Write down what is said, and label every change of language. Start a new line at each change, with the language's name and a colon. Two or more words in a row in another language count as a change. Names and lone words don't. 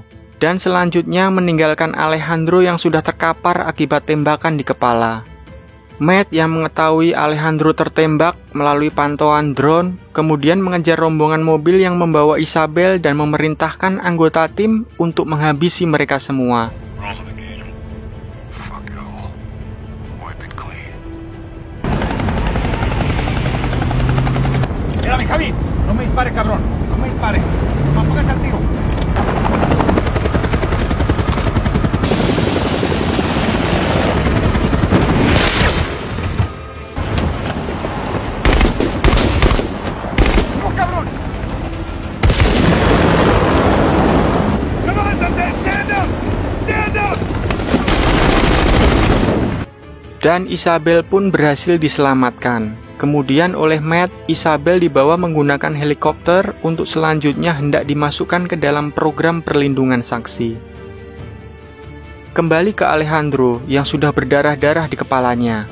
Indonesian: Dan selanjutnya meninggalkan Alejandro yang sudah terkapar akibat tembakan di kepala. Matt yang mengetahui Alejandro tertembak melalui pantauan drone, kemudian mengejar rombongan mobil yang membawa Isabel dan memerintahkan anggota tim untuk menghabisi mereka semua.
Spanish: Javi, no me dispares, cabrón. No me dispares. No me pongas al tiro. ¡No, cabrón! ¡No me desates!
English: ¡Stand up! ¡Stand up!
Indonesian: Dan Isabel pun berhasil diselamatkan. Kemudian oleh Matt, Isabel dibawa menggunakan helikopter untuk selanjutnya hendak dimasukkan ke dalam program perlindungan saksi. Kembali ke Alejandro yang sudah berdarah-darah di kepalanya.